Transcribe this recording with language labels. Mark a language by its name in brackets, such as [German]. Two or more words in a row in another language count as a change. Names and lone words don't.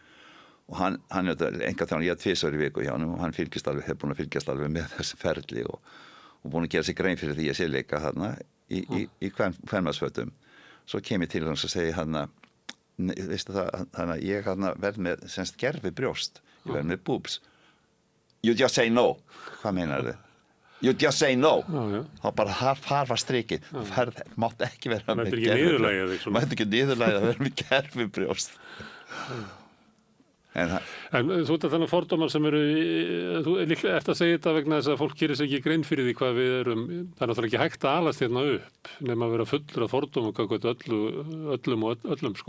[Icelandic] Og hann er enga þannig, ég er 2 í viku hjá hann og hann hefur búin að fylgjast alveg með þessi ferli og búin að gera sig grein fyrir því að sé leika þarna í kvenmannsfötum. Svo kem ég til hans og segi veistu það, ég verð með semst gerfi brjóst, ég verð með boobs. [English] You just say no. [Icelandic] Hvað meinar þið? [English] You just say no. [Icelandic] Þá bara þar var strikið. Mátt ekki vera með gerfi. Mátt ekki niðurlægja að vera með gerfi brjóst. En þú ert að þannig fordómar sem eru, þú líklega ert að segja þetta vegna þess að fólk gerir sig ekki grein fyrir því hvað við erum, það er náttúrulega ekki hægt að alast hérna upp nema að vera fullur af fordómum öllum og öllum sko.